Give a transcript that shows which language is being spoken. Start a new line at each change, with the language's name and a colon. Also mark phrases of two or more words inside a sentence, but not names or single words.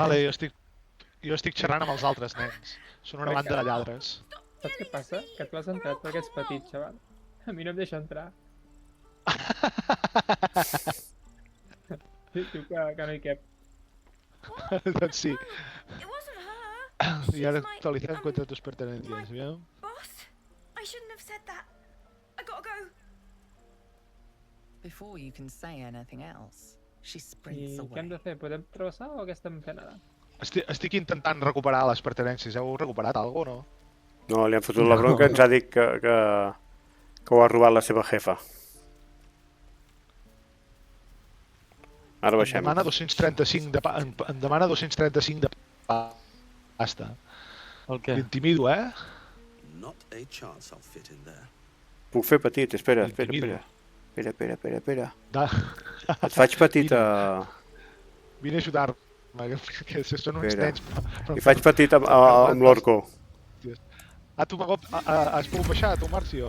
Catalan: Vale, jo estic xerrant amb els altres nens. Són una banda de lladres. Saps què passa? Que tu has entrat perquè ets petit, xaval. A mi no em deixa entrar. Diu que no hi cap. Doncs sí.
English: It wasn't her.
Spanish: Y ahora actualizar en cuanto a tus pertenencias, ¿bien?
English: Boss? I shouldn't have said that. I gotta go. Before you can say anything else, she
Catalan: I
English: sprints
Catalan: què hem
English: away.
Catalan: de fer? Podem travessar o què estem fent ara? Estic intentant recuperar les pertenències. Heu recuperat alguna cosa, no? No, li han fotut la bronca, ens ha dit que ho ha robat la seva jefa. Ara Em baixem. demana 235 de em demana 235 de pasta. El què? L'intimido, eh?
English: Not a chance I'll fit in there.
Catalan: Puc fer petit, espera. Intimido. Espera. Da... Et faig petit a... Vine a ajudar-me, que són uns Espera. nens. Però... I faig petit amb l'orco. Ah, tu has pogut baixar, tu, Marcio?